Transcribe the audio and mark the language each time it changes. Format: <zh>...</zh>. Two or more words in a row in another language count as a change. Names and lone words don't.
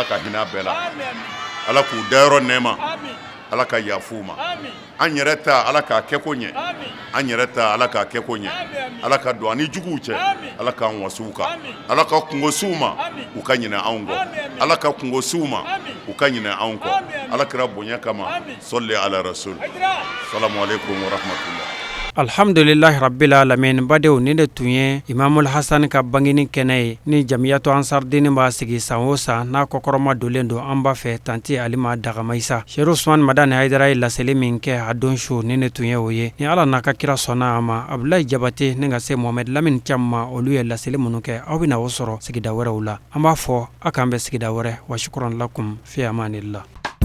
<bm>ka hinɛ bɛɛ la Ala k'u dayɔrɔ nɛɛma Ala ka yafu ma an yɛrɛ ta Ala k'a kɛ ko ɲɛ an yɛrɛ ta Ala k'a kɛ ko ɲɛ Ala ka don ani juguw cɛ Ala k'an wasuw kan Ala ka kungo suw ma u ka ɲinɛ anw kɔ Ala ka kungo suw ma u ka ɲinɛ anw kɔ Ala kira bonya kama</bm> <ar>صلي على الرسول السلام عليكم ورحمة الله. الحمد لله رب العالمين.</ar> <bm>Badenw ni de tun ye Imamul Hasan ka bangini kɛnɛ ye ni Jamiyatu Ansardini b'a sigi san o san n'a kɔkɔrɔma dolen don an b'a fɛ tanti Alima Dagamayisa Sheikh Usman Madani Haidara ye laseli min kɛ a don su ni de tun ye o ye ni Ala n'a ka kira sɔnna a ma Abdulahi Jabate ni ka se Mohamed Lamine Thiam ma olu ye laseli minnu kɛ aw bɛna o sɔrɔ sigida wɛrɛw la an b'a fɔ a k'an bɛ sigida wɛrɛ wa</bm> <ar>شكرا لكم في أمان الله.</ar>